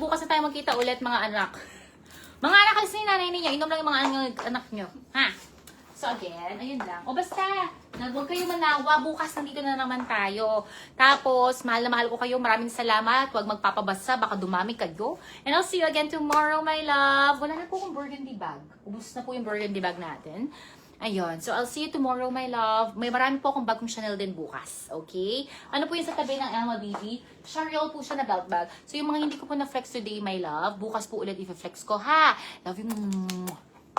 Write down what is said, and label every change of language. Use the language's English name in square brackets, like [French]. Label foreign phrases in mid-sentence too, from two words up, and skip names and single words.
[Filipino] Bukas na tayo magkita ulit mga anak. Mga anak kasi nanay niya. Inom lang yung mga anak nyo. Ha? [English] So again, [Filipino] ayun lang. O basta, huwag kayo manawa. Bukas nandito na naman tayo. Tapos, mahal na mahal ko kayo. Maraming salamat. Huwag magpapabasa. Baka dumami kayo. [English] And I'll see you again tomorrow, my love. [Filipino] Wala na po akong [English] burgundy bag. [Filipino] Ubus na po yung [English] burgundy bag [Filipino] natin. Ayun. [English] So, I'll see you tomorrow, my love. [Filipino] May marami po akong bagong Chanel din bukas. Okay? Ano po yung sa tabi ng Alma Baby? Shariol po siya na [English] belt bag. [Filipino] So, yung mga hindi ko po na-flex [English] today, my love, [Filipino] bukas po ulit i-flex ko, ha? [English] Love you.